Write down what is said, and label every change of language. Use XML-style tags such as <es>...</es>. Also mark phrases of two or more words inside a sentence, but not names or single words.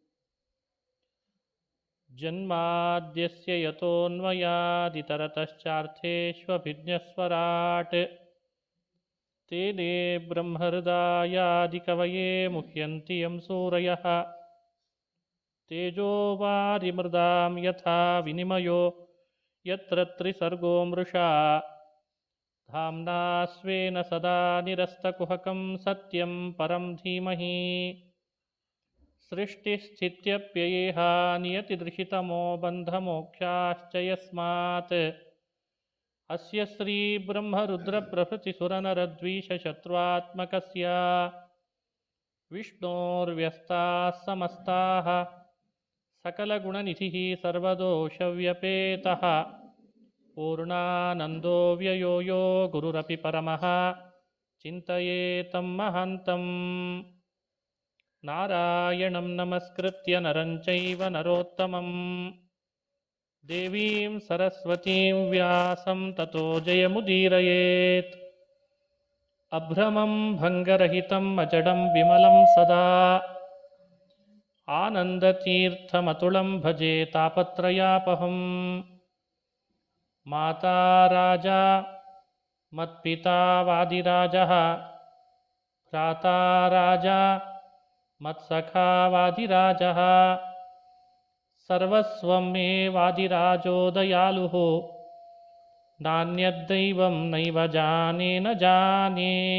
<sa>ಜನ್ಮಾದ್ಯಸ್ಯ ಯತೋನ್ಮಯಾದಿತರತಶ್ಚಾರ್ಥೇಷ್ವಭಿಜ್ಞಸ್ವರಾಟ್ ತೇನೇ ಬ್ರಹ್ಮಹೃದಾಯಾದಿಕವಯೇ ಮುಹ್ಯಂತಿ ಯಂ ಸೂರಯಃ. ತೇಜೋವಾರಿಮೃದಾಂ ಯಥಾ ವಿನಿಮಯೋ ಯತ್ರ ತ್ರಿಸರ್ಗೋ ಮೃಷಾ ಧಾಮ್ನಾ ಸ್ವೇನ ಸದಾ ನಿರಸ್ತಕುಹಕಂ ಸತ್ಯಂ ಪರಂ ಧೀಮಹಿ. ಸೃಷ್ಟಿಸ್ಥಿತ್ಯಪ್ಯಯೇಹ ನಿಯತಿದೃಶಿತಮೋ ಬಂಧಮೋಕ್ಷಾಶ್ಚ ಯಸ್ಮಾತ್ ಅಸ್ಯ ಶ್ರೀ ಬ್ರಹ್ಮರುದ್ರಪ್ರಭೃತಿಸುರನರದ್ವೀಷಶತ್ರುತ್ಮಕಸ್ಯ ವಿಷ್ಣೋರ್ವ್ಯಸ್ತಾಃ ಸಮಸ್ತಾಃ ಸಕಲಗುಣನಿಧಿಃ ಸರ್ವದೋಷವ್ಯಪೇತಃ ಪೂರ್ಣಾನಂದೋ ವ್ಯಯೋ ಯೋ ಗುರುರಪಿ ಪರಮಃ ಚಿಂತಯೇತಂ ಮಹಾಂತಂ. ನಾರಾಯಣಂ ನಮಸ್ಕೃತ್ಯ ನರಂ ಚೈವ ನರೋತ್ತಮಂ ದೇವೀಂ ಸರಸ್ವತೀಂ ವ್ಯಾಸಂ ತತೋ ಜಯಮುದೀರಯೇತ್. ಅಭ್ರಮಂ ಭಂಗರಹಿತಂ ಅಜಡಂ ವಿಮಲಂ ಸದಾ ಆನಂದತೀರ್ಥಮತುಳಂ ಭಜೆ ತಾಪತ್ರಯಾಪಹಂ. ಮಾತಾ ರಾಜಾ ಮತ್ಪಿತಾ ವಾದಿರಾಜಃ ಭ್ರಾತಾ ರಾಜಾ ಮತ್ಸಖಾ ವಾದಿರಾಜಃ ಸರ್ವಸ್ವಂ ಮೇ ವಾದಿರಾಜೋ ದಯಾಲುಃ ನಾನ್ಯದ್ದೈವಂ ನೈವ ಜಾನೇ ನ ಜಾನೇ.</sa>